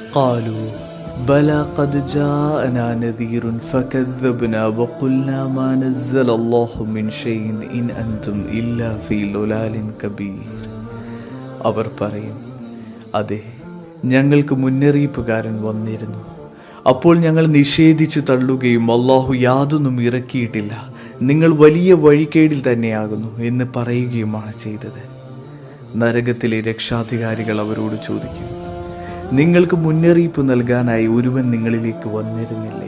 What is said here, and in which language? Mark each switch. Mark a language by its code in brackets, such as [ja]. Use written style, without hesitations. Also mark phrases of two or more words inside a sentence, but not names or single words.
[ar] قالوا بلى قد جاءنا نذير فكذبنا وقلنا ما نزل الله من شيء إن أنتم إلا في ضلال كبير. [ml] അവർ പറയും, അതെ, ഞങ്ങൾക്ക് മുന്നറിയിപ്പുകാരൻ വന്നിരുന്നു. അപ്പോൾ ഞങ്ങൾ നിഷേധിച്ചു തള്ളുകയും അല്ലാഹു യാതൊന്നും ഇറക്കിയിട്ടില്ല, നിങ്ങൾ വലിയ വഴികേടിൽ തന്നെയാകുന്നു എന്ന് പറയുകയുമാണ് ചെയ്തത്. നരകത്തിലെ രക്ഷാധികാരികൾ അവരോട് ചോദിക്കും, നിങ്ങൾക്ക് മുന്നറിയിപ്പ് നൽകാനായി ഒരുവൻ നിങ്ങളിലേക്ക് വന്നിരുന്നില്ലേ?